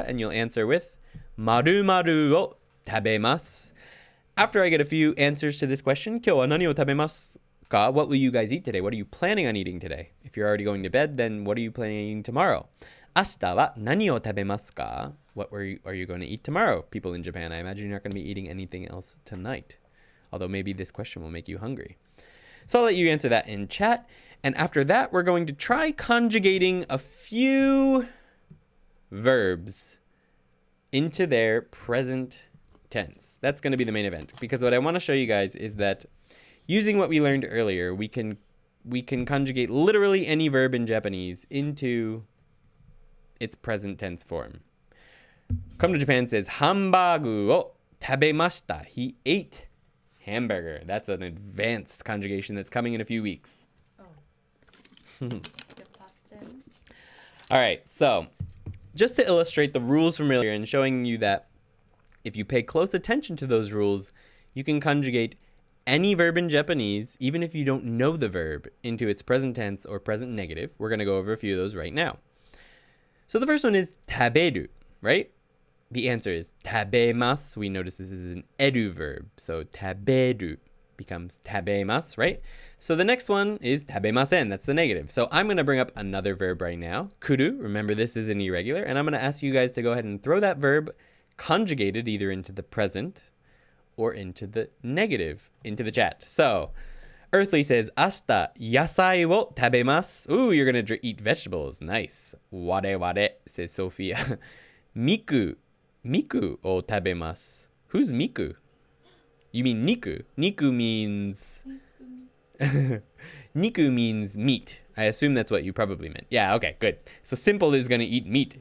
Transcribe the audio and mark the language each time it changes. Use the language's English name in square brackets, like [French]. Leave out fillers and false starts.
[English] And you'll answer with 〇〇を食べます. After I get a few answers to this question, [Japanese] 今日は何を食べますか? [English] What will you guys eat today? What are you planning on eating today? If you're already going to bed, then what are you planning on eating tomorrow? [Japanese] 明日は何を食べますか? [English] What are you going to eat tomorrow? People in Japan, I imagine you're not going to be eating anything else tonight. Although maybe this question will make you hungry. So I'll let you answer that in chat. And after that, we're going to try conjugating a few verbs into their present tense. That's going to be the main event. Because what I want to show you guys is that using what we learned earlier, we can conjugate literally any verb in Japanese into its present tense form. Come to Japan says [Japanese] ハンバーグを食べました. [English] He ate hamburger. That's an advanced conjugation that's coming in a few weeks. Oh. The past tense. All right, so just to illustrate the rules from earlier and showing you that if you pay close attention to those rules, you can conjugate any verb in Japanese, even if you don't know the verb, into its present tense or present negative. We're going to go over a few of those right now. So the first one is 食べる, right? The answer is 食べます. We notice this is an edu verb. So 食べる becomes 食べます, right? So the next one is 食べません. That's the negative. So I'm going to bring up another verb right now. [Japanese] 来る. [English] Remember, this is an irregular. And I'm going to ask you guys to go ahead and throw that verb conjugated either into the present or into the negative into the chat. So Earthly says [Japanese] 明日野菜を食べます. [English] Ooh, you're going to eat vegetables. Nice. 我々 says Sophia. [Japanese] 肉を食べます. [English] Who's miku? You mean niku? Niku means Niku means meat. I assume that's what you probably meant. Yeah, okay, good. So Simple is going to eat meat.